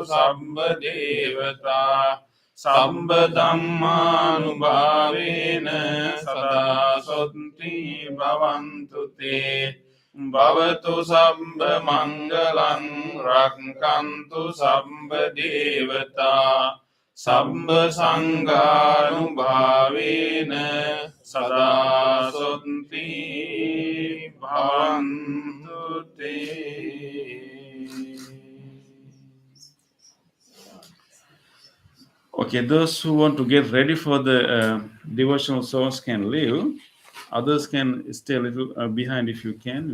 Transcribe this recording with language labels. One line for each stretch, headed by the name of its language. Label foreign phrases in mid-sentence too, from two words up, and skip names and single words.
Pali: sabba devata sabba dhammanubhavena sada soti bhavantu te bhavatu sabba mangalam rakkantu sabba devata sabba sanghanubhavena sada soti bhavantu te.
English: Okay, those who want to get ready for the devotional songs can leave. Others can stay a little behind if you can.